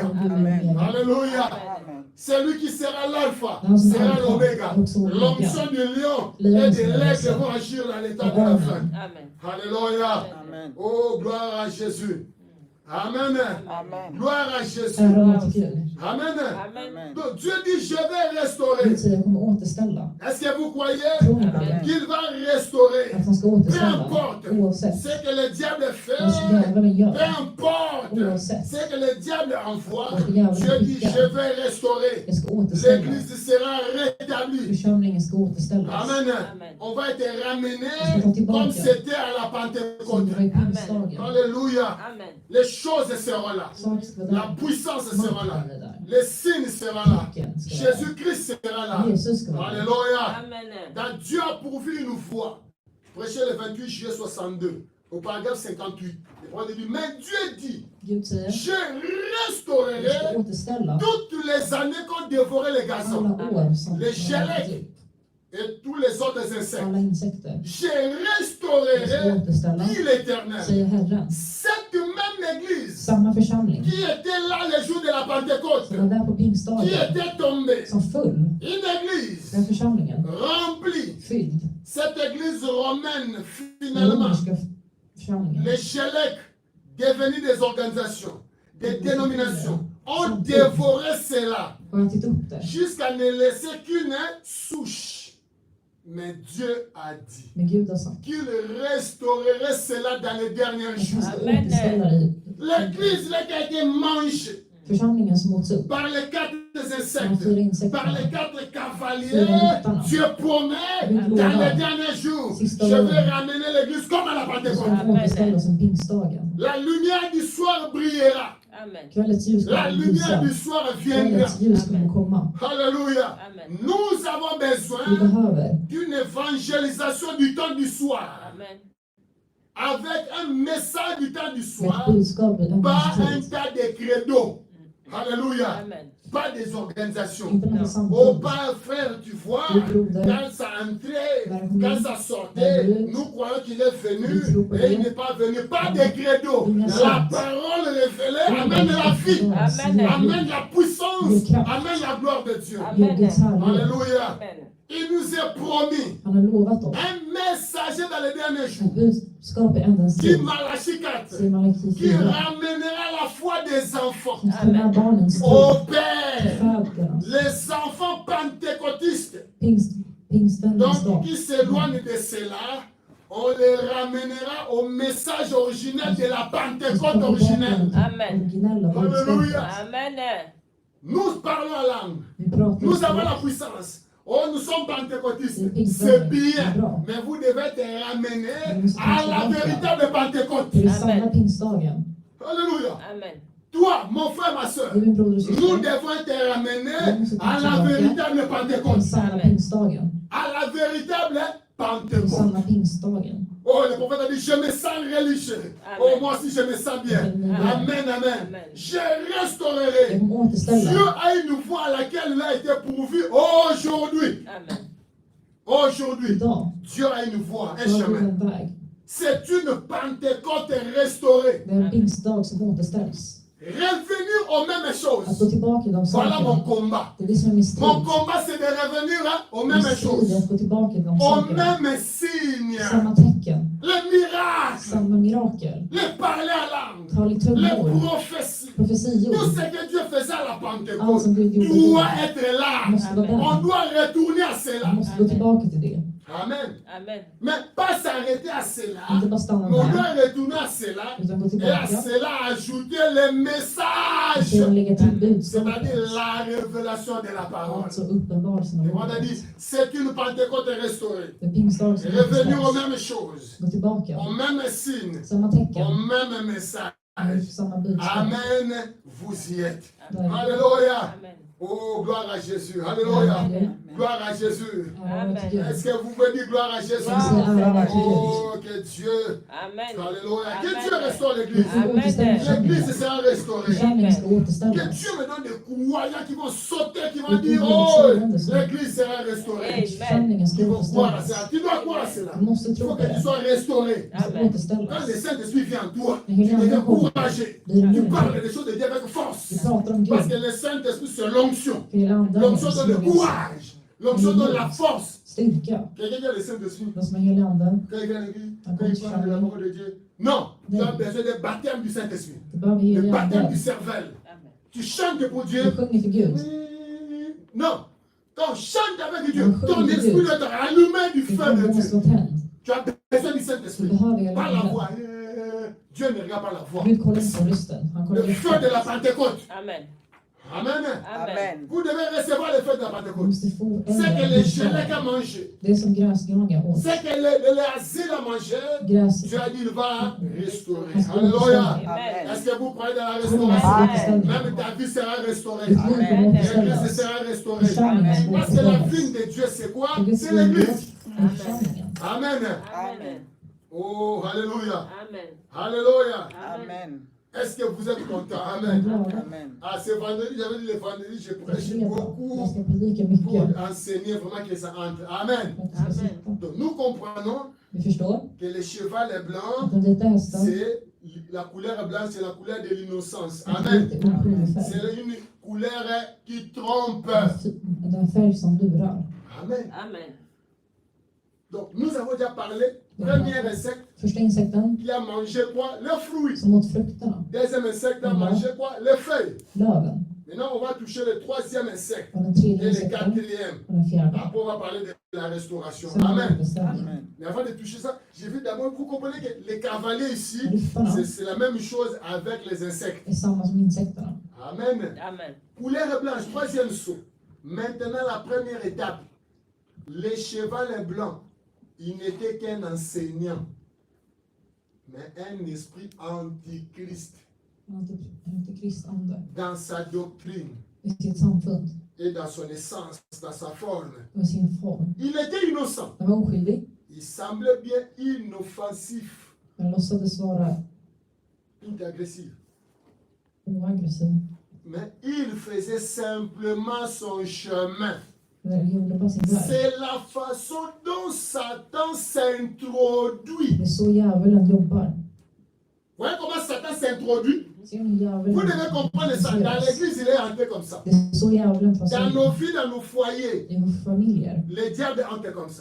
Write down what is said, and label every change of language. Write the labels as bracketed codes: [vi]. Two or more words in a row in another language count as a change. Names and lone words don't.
[fr] Alléluia. Amen. C'est lui qui sera l'alpha, sera l'oméga. L'onction du lion et de l'aigle vont agir dans l'état de la fin. Amen. Alléluia. Amen. Oh, gloire à Jésus. Amen. Amen. Gloire à Jésus. [sv] Ära vare till Gud. Amen. Amen. [fr] Donc Dieu dit, je vais restaurer. [sv] Gud säger jag kommer återställa. [fr] Est-ce que vous croyez [sv] Tror ni på Amen. det? [fr] qu'il va restaurer? [sv] Att han ska [fr] Peu [sv] återställa. [fr] importe [sv] Oavsett [fr] ce que le diable [sv] vad [fr] fait, [sv] djävulen [fr] peu [sv] gör. [fr] importe [sv] oavsett. [fr] c'est que le diable envoie, [sv] Att djävulen [fr] Dieu dit, [sv] skickar. [fr] je vais restaurer. [sv] Jag ska återställa. [fr] L'église sera rétablie. [sv] Församlingen ska återställas. Amen. Amen. [fr] On va être ramené Je vais tillbaka. comme c'était à la [sv] Som [fr] Pentecôte. [sv] det var i pingstdagen. [fr] Alléluia. Amen. Les choses seront là. [sv] Saker ska vara [fr] La [sv] där. [fr] puissance sera là. [sv] Makten är där. [fr] Les signes seront là. [sv] Tecken ska vara där. [fr] Jésus-Christ sera là. [sv] Jesus ska vara där. [fr] Alléluia. Amen. Dans Dieu a pourvu une foi. Prêché le 28 juillet 62, au paragraphe 58. Le prophète dit, mais Dieu dit, [sv] Gud säger, [fr] je [sv] jag ska [fr] restaurerai [sv] återställa [fr] toutes les années qu'on dévorait les gazons [sv] alla år som [fr] Les [sv] har varit kärlek. upp. [fr] et tous les autres insectes. [sv] Alla insekter. [fr] Je [sv] Jag ska [fr] restaurerai, [sv] återställa, [fr] dit l'Éternel, [sv] säger Herren. [fr] cette même église [sv] Samma församling [fr] qui était là le jour de la Pentecôte, [sv] som var där på [fr] qui [sv] pingstdagen, [fr] était tombée, [sv] som föll, [fr] une [sv] den [fr] église [sv] församlingen, [fr] remplie. [sv] fylld, [fr] Cette église romaine, [sv] den [fr] finalement, [sv] romerska församlingen, [fr] les Chélèques, devenus des organisations, des dénominations, ont dévoré cela [sv] har ätit upp det. [fr] jusqu'à ne laisser qu'une souche. Mais Dieu a dit [sv] Men Gud har sagt, [fr] qu'il restaurerait cela dans les derniers [sv] att han [fr] jours. [sv] ska Amen. återställa det. [fr] L'église là qui a été mangée [sv] Församlingen som åts upp, [fr] par les quatre [sv] de 4 [fr] insectes, par les [sv] insekterna, [fr] 4 cavaliers, Dieu promet dans les derniers jours, je vais ramener l'église comme à la [sv] så ska [fr] Pentecôte. [sv] han få återställa som pingstdagen. [fr] La lumière du soir brillera. Amen. [sv] Kvällets ljus [fr] La [sv] kommer [fr] lumière du [sv] lysa. [fr] soir viendra. [sv] Kvällets ljus kommer komma. [fr] Alléluia. Amen. Nous avons [sv] Vi [fr] besoin [sv] behöver [fr] d'une évangélisation du temps du soir. Amen. Avec un message du temps du [sv] ett [fr] soir, [sv] budskap, en [fr] pas un [sv] evangeliet. [fr] tas de credos. Alléluia. Amen. Pas des organisations. [sv] Inte några [fr] Oh, [sv] samfund. [fr] pas frère, tu vois, [sv] Du broder, [fr] quand ça entrait, quand ça sortait, nous croyons qu'il est venu et il n'est pas venu. Pas de credo. La parole révélée amène la vie, Amen. amène la puissance, amène la gloire de Dieu. [sv] ger Guds härlighet. [fr] Alléluia. Amen. Il nous est promis [sv] Han har lovat oss [fr] un messager dans les derniers [sv] ett [fr] jours, [sv] budskap i ändens [fr] dit [sv] tid, [fr] Malachie 4, [sv] säger Malaki [fr] qui 4, ramènera la foi des enfants [sv] som ska med barnens tro [fr] au [sv] till [fr] Père. [sv] fädernas. [fr] Les enfants pentecôtistes, [sv] Pingstvännernas [fr] donc [sv] dag. [fr] qui s'éloignent de cela, on les ramènera au message originel de la Pentecôte originelle. Amen. [sv] Originella [fr] Alléluia. [sv] budskapet. Amen. [fr] Nous parlons en langue. [sv] Vi pratar [fr] Nous avons [sv] om [fr] la puissance. Oh, nous sommes pentecôtistes. C'est C'est bien. [sv] bra. [fr] Mais vous devez être ramenés à la véritable Pentecôte. [sv] till den Amen. sanna pingstdagen. [fr] Alléluia. Amen. Toi, mon frère, ma soeur, [sv] Du min broder och [fr] nous [sv] syster, [fr] devons être ramenés à la véritable [sv] den [fr] Pentecôte. [sv] sanna Amen. pingstdagen. [fr] À la véritable [sv] Den [fr] Pentecôte. [sv] sanna pingstdagen. [fr] Oh, le prophète a dit, je me sens religieux. Amen. Oh, moi aussi, je me sens bien. Amen. Amen, amen. Amen. Je [sv] Jag [fr] restaurerai. [sv] kommer återställa. [fr] Dieu a une voie à laquelle il a été pourvu aujourd'hui. Amen. Aujourd'hui, [sv] Idag [fr] Dieu a une voie, un [sv] så har vi [fr] chemin. [sv] en väg. [fr] C'est une Pentecôte restaurée. [sv] Det är en pingstdag som återställs. [fr] Revenir aux mêmes [sv] Att [fr] choses. [sv] gå tillbaka till de [fr] Voilà mon [sv] sakerna. [fr] combat. [sv] Det är det som är min strid. [fr] Mon combat, c'est de revenir aux [sv] Min [fr] mêmes [sv] strid är [fr] choses. [sv] att gå tillbaka till de [fr] Aux [sv] sakerna. [fr] mêmes signes. [sv] Samma tecken, [fr] Les miracles. [sv] samma mirakel, [fr] Les parler à langue. [sv] talig [fr] Les [sv] tungor, [fr] prophéties. [sv] profetior. [fr] Tout ce que Dieu faisait à la [sv] Allt [fr] Pentecôte [sv] som Gud gjorde [fr] doit [sv] då [fr] être là. [sv] måste vara [fr] On [sv] där. [fr] doit retourner à [sv] Vi [fr] cela. [sv] måste gå tillbaka till det. Amen. Amen. [fr] Mais pas s'arrêter à cela. [sv] Inte bara stanna [fr] Mais on [sv] där, [fr] doit retourner à cela. [sv] utan gå [fr] Et à [sv] tillbaka. [fr] cela ajouter les [sv] Och [fr] messages. [sv] sedan lägga till [fr] C'est-à-dire [sv] budskapet. [fr] la révélation de la parole. [sv] Alltså uppenbarelsen av [fr] Et on a [sv] ordet. [fr] dit, c'est une Pentecôte restaurée. [sv] Det är pingstdag som [fr] Revenir aux [sv] återställs. [fr] mêmes choses, [sv] Gå tillbaka. [fr] aux mêmes signes, [sv] Samma [fr] aux [sv] tecken, [fr] mêmes messages. [sv] samma budskap. [fr] Amen, vous y êtes. [sv] Där. [fr] Alléluia. Amen. Oh, gloire à Jésus. Alléluia. Amen. Gloire à Jésus. [sv] Ära till Gud. [fr] Est-ce que vous pouvez dire gloire à Jésus? [sv] Ska vi säga ära till Gud? [fr] Oh, que Dieu, Amen. Alléluia, que Amen. Dieu restaure [sv] Vi [fr] l'église. [sv] får återställa [fr] L'église [sv] församlingen. [fr] sera restaurée. [sv] Församlingen ska [fr] Que återställas. Dieu me donne des croyants qui vont sauter, qui vont dire, oh, l'église sera restaurée. Amen. [sv] Församlingen ska [fr] Qui vont croire à [sv] återställas. [fr] cela. Tu dois croire à cela. [sv] Du måste [fr] Il [sv] tro [fr] faut [sv] på [fr] que tu [sv] det. [fr] sois restauré. [sv] Du ska Amen. [fr] Quand [sv] återställas. [fr] le Saint-Esprit vient en toi, tu [sv] Men hur [fr] deviens [sv] länge kommer [fr] couragé. [sv] blir [fr] Tu [sv] du [fr] parles [sv] människa? [fr] des choses de Dieu avec force. [sv] Du pratar om [fr] Parce [sv] Gud. [fr] que le Saint-Esprit, c'est l'onction. [sv] För hela anden [fr] L'onction donne le [sv] är [fr] courage. L'onction donne la force. [sv] styrka. [fr] Quelqu'un qui a le Saint-Esprit, [sv] De som är helig anden. [fr] quand il vient à l'église, quand il parle de la parole de Dieu. Non, tu as besoin du baptême du Saint-Esprit. [sv] Du behöver [fr] Le [sv] helig [fr] baptême du [sv] ande. [fr] cervelle. Amen. Tu chantes pour Dieu. [sv] Du sjunger för Gud. [fr] Non. Quand on chante avec Dieu, On ton chante esprit Dieu. doit être allumé du [sv] Ditt [fr] feu de [sv] ande måste [fr] Dieu. [sv] vara tänd. [fr] Tu as besoin du [sv] Du [fr] Saint-Esprit. [sv] behöver [fr] Pas [sv] hela [fr] la [sv] anden. [fr] voix. Dieu ne regarde pas la voix. [sv] Gud kollar inte på rösten. Han kollar [fr] Le feu de la Pentecôte. Amen. Amen. Amen. Vous devez recevoir le feu de la [sv] Du [fr] Pentecôte. [sv] måste få [fr] C'est que [sv] elden. [fr] les Gélèques a mangé. [sv] Det är som gräsgnaga åt. [fr] C'est que le asile a mangé. [sv] Gräs. [fr] Dieu a dit il va restaurer. [sv] Han ska [fr] Alléluia. [sv] återställa. Amen. [fr] Est-ce que vous croyez dans la [sv] Tror ni [fr] restauration? [sv] på återställning? [fr] Même ta vie sera restaurée. [sv] Ditt liv kommer [fr] L'église [sv] återställas. [fr] sera restaurée. [sv] Församlingen [fr] Parce [sv] ska [fr] que la [sv] återställas. [fr] vigne de Dieu, c'est quoi? [sv] För Guds [fr] C'est [sv] vilja [fr] l'église. [sv] är församlingen. Amen. Amen. [fr] Oh, alléluia. Amen. Alléluia. Amen. Est-ce que vous êtes content? [sv] Jag är Amen. glad. Amen. [fr] Ah, c'est vendredi, j'avais dit le vendredi, je [sv] Det är [fr] prêche [sv] fredag. [fr] beaucoup [sv] Jag ska predika [fr] pour [sv] mycket. [fr] enseigner vraiment que ça entre. Amen. [sv] För att det ska Amen. sitta. [fr] Donc nous comprenons [sv] Vi förstår [fr] que le cheval est blanc, [sv] att den vita hästen [fr] c'est la couleur blanche, c'est la couleur de l'innocence. [sv] är Amen. lite oskyldig färg. [fr] C'est une couleur qui trompe. [sv] Den färg som lurar. Amen. Amen. [fr] Donc nous avons déjà parlé. Premier insecte [sv] Första insekten [fr] qui a mangé quoi? Le fruit. [sv] som åt frukterna, [fr] Deuxième insecte a mangé quoi? Les feuilles. [sv] löven. [fr] Maintenant on va toucher le troisième insecte [sv] Och den tredje [fr] et le [sv] insekten [fr] quatrième. [sv] och den fjärde. [fr] Après on va parler de la restauration. [sv] Sen Amen. bestämning. Amen. [fr] Mais avant de toucher ça, j'ai vu d'abord, vous comprenez que les cavaliers ici, [sv] Ryttarna [fr] c'est la même chose avec les insectes. [sv] är samma som insekterna. Amen. Amen. [fr] Couleur blanche, troisième saut. Maintenant, la première étape. Le cheval est blanc. Il n'était qu'un enseignant, mais un esprit antichrist [sv] Antikristande [fr] dans sa doctrine [sv] i sitt samfund [fr] et dans son essence, dans sa forme. [sv] och sin form. [fr] Il était innocent. [sv] Den var oskyldig, [fr] Il semblait bien inoffensif, [sv] men låtsades vara [fr] inagressif. [sv] oaggressiv. [fr] Mais il faisait simplement son chemin. [sv] Den gjorde bara sin väg. [fr] C'est la façon dont Satan s'introduit. [sv] Det är så djävulen jobbar. [fr] Vous voyez comment Satan s'introduit? [sv] Ser ni hur [fr] Vous devez [sv] djävulen [fr] comprendre ça. Dans l'église, il est entré comme ça. [sv] Det är så djävulen tar sig [fr] Dans [sv] in [fr] nos vies, dans nos foyers, [sv] i våra familjer. [fr] le diable est entré comme ça.